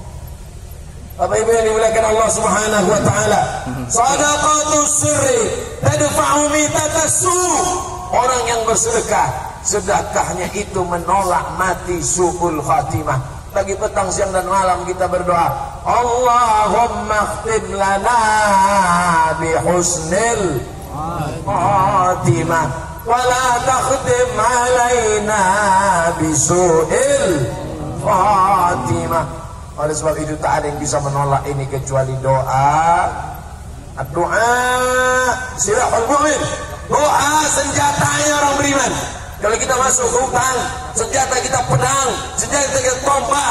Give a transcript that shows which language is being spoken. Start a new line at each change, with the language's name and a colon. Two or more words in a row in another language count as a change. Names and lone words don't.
Indonesian: Bapak Ibu yang dimuliakan Allah
Arabic: سبحانه وتعالى. صدقة السر تدفع ميتة السوء.
Indonesian: Orang yang bersedekah, sedekahnya itu menolak mati
Arabic: سوء الخاتمة.
Indonesian: Pagi, petang, siang dan malam kita berdoa,
Arabic: اللهم اختم لنا بحسن الخاتمة ولا تختم علينا بسوء الخاتمة.
Indonesian: Oleh sebab itu tak ada yang bisa menolak ini kecuali doa.
Arabic: الدعاء سلاح المؤمن.
Indonesian: Doa senjatanya orang beriman. Kalau kita masuk ke hutan, senjata kita pedang, senjata kita tombak.